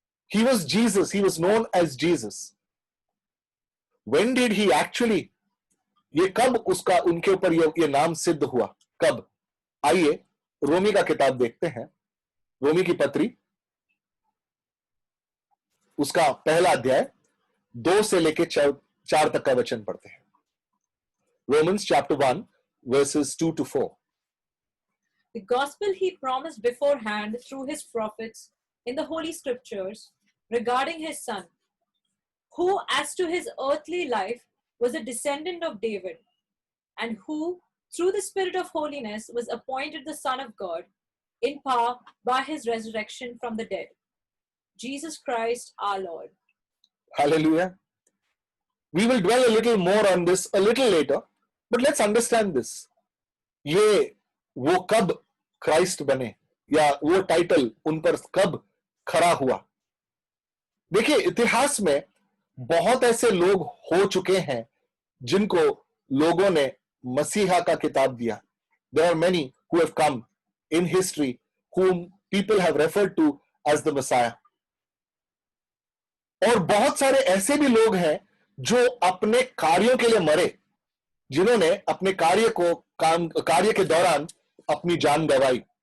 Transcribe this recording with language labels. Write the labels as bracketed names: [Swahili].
[English] He was Jesus, he was known as Jesus. When did he actually, [Hindi] ये कब उसका उनके ऊपर ये नाम सिद्ध हुआ? कब? आइए रोमी का किताब देखते हैं, रोमी की पत्री, उसका पहला अध्याय 2 से लेके 4 तक का वचन पढ़ते हैं। [English] Romans chapter 1 verses 2 to 4. The gospel he promised beforehand through his prophets in the Holy Scriptures regarding his son, who as to his earthly life was a descendant of David, and who through the Spirit of holiness was appointed the Son of God in power by his resurrection from the dead, Jesus Christ our Lord. Hallelujah. We will dwell a little more on this a little later, but let's understand this. [Hindi] ये वो कब Christ बने, या वो title उन पर कब खड़ा हुआ? देखिए, इतिहास में बहुत ऐसे लोग हो चुके हैं जिनको लोगों ने मसीहा का किताब दिया। [English] There are many who have come in history whom people have referred to as the Messiah. [Hindi] और बहुत सारे ऐसे भी लोग हैं जो अपने कार्यों के लिए मरे, जिन्होंने अपने कार्य के दौरान अपनी जान गंवाई।